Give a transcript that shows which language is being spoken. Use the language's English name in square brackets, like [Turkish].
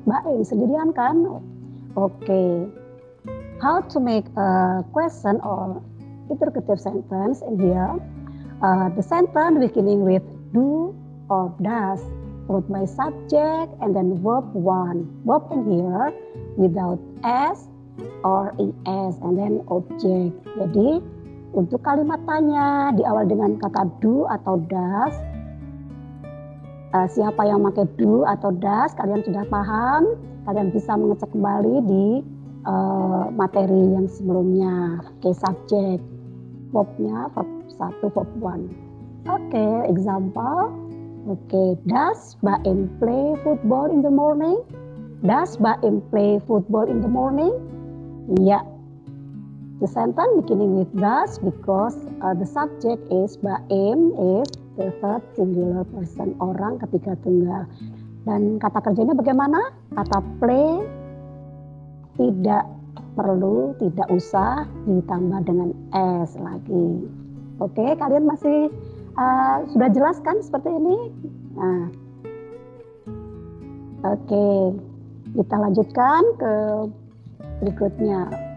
[Indonesian] Baim sendirian kan? [English] Okay. How to make a question or interrogative sentence in here? The sentence beginning with do or does, followed by subject and then verb 1. Verb in here without s or es and then object. [Indonesian] Jadi untuk kalimat tanya diawali dengan kata do atau does. Siapa yang pakai do atau does, kalian sudah paham. Kalian bisa mengecek kembali di materi yang sebelumnya. [English] Oke, subject. Verbnya verb 1, verb 1. Oke, example. Okay, does Baim play football in the morning? Does Baim play football in the morning? Yeah. The sentence beginning with does because the subject is Baim is the third singular person, [Indonesian] orang ketiga tunggal. Dan kata kerjanya bagaimana? Kata play tidak perlu, tidak usah ditambah dengan s lagi. Oke, kalian masih sudah jelas kan seperti ini? Nah, oke, kita lanjutkan ke berikutnya.